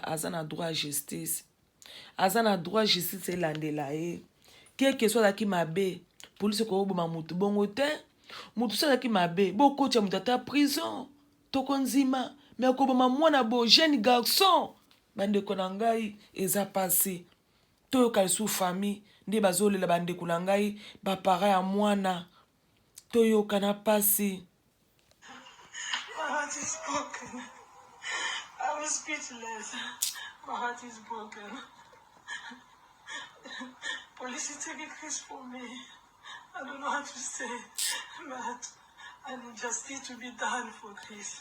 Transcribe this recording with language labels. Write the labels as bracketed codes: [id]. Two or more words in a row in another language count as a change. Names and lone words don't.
[ln] aza na droit ya justice aza na droit justice elandela ye keke so azalaki mabe polisi ekoboma mutu bongo te mutu so azalaki mabe bokotya mutu ata prison tokonzima me akoboma mwana bo [fr] jeune garçon [ln] bandeko na ngai eza pasi toyoka lisu famille nde bazolela bandeko na ngai bapara ya mwana toyoka na pasi. [en] My heart is broken. I'm speechless. My heart is broken. Police is taking this for me. I don't know how to say, but I need justice to be done for this.